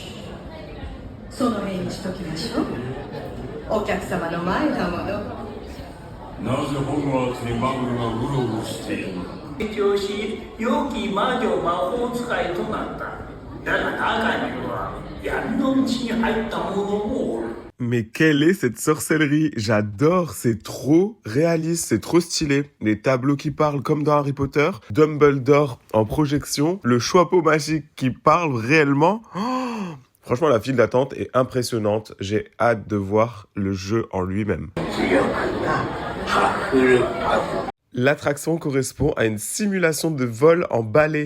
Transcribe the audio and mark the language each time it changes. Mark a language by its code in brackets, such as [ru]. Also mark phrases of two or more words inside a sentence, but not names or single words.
[ja] その辺にしときましょう。お客様の前だもの。なぜホグワーツにマグルがうろうろしているのか。成長し、良き魔女魔法使いとなった。だが中には闇の道に入った者もおる。 [fr] Mais quelle est cette sorcellerie? J'adore, c'est trop réaliste, c'est trop stylé. Les tableaux qui parlent comme dans Harry Potter, Dumbledore en projection, le chapeau magique qui parle réellement. Oh, franchement, la file d'attente est impressionnante. J'ai hâte de voir le jeu en lui-même. [ja] 強くなハッフルパフ。 [fr] L'attraction correspond à une simulation de vol en balai.